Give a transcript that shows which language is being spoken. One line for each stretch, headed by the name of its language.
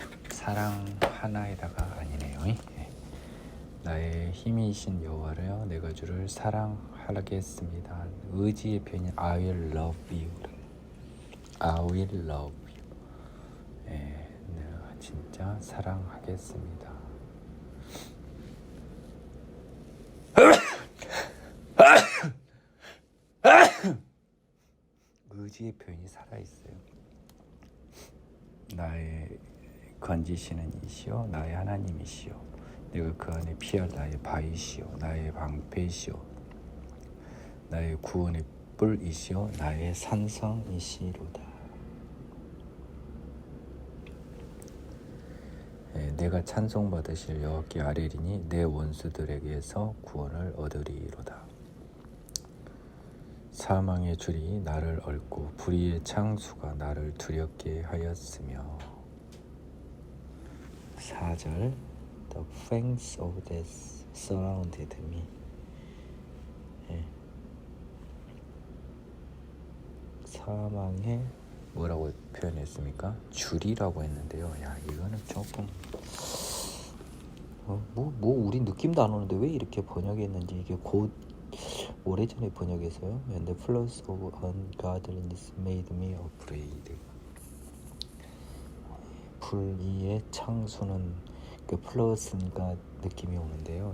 Korean: 사랑하나이다가 아니네요. 나의 힘이신 여호와여, 내가 주를 사랑하겠습니다. 의지의 표현이
English: I will love you. I will love you.
Korean: 내가 진짜 사랑하겠습니다. 의지의 표현이 살아있어요. 나의 건지시는 이시요 나의 하나님이시요, 내가 그 안에 피할 나의 바위시요 나의 방패시요 나의 구원의 뿔이시요 나의 산성이시로다. 내가 찬송받으실 여호와께 아뢰리니 내 원수들에게서 구원을 얻으리로다. 사망의 줄이 나를 얽고 불의의 창수가 나를 두렵게 하였으며.
English: 4절 The fangs of death surrounded me.
Korean: 사망의 뭐라고 표현했습니까? 줄이라고 했는데요. 야, 이거는 조금 우리 느낌도 안 오는데 왜 이렇게 번역했는지. 이게 곧 오래전에 번역해서요.
English: And the flows of ungodliness made me afraid.
Korean: 불의의 창수는 그 플러스가 느낌이 오는데요.